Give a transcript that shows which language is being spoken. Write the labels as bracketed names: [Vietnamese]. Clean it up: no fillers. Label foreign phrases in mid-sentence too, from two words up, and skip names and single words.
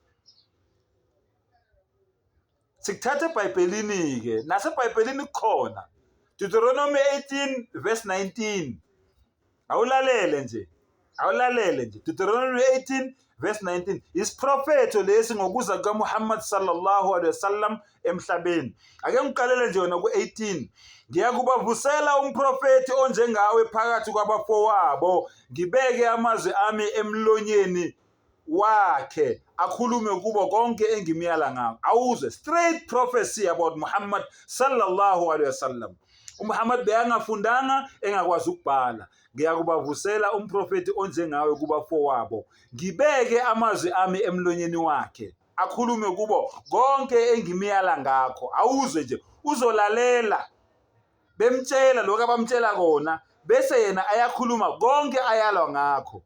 [Zulu] Sikuthatha eBhayibhelini-ke, naseBhayibhelini kukhona. Deuteronomy 18 verse 19. Awulalele nje. Deuteronomy 18 verse 19. Isiprofetho lesi ngokuza kukaMuhammad [Arabic] صلى الله عليه وسلم [Zulu] emhlabeni. Ake ngiqalele nje yona ku-18. Ngiyakubavusela umprofeti onjengawe phakathi kwabafowabo, ngibeke amazwi ami emlonyeni wakhe, akhulume kubo konke engimyala ngakho. Awuzwe, [English] straight prophecy about Muhammad [Arabic] صلى الله عليه وسلم. [Zulu] uMuhammad beyangafundanga, engakwazi ukubhala. Ngiyakubavusela umprofeti onjengawe kubafowabo, ngibeke amazwi ami emlonyeni wakhe, akhulume kubo konke engimyala ngakho. Awuzwe nje, uzolalela bemtshela lokho abamtshela kona, bese yena ayakhuluma konke ayalwa ngakho.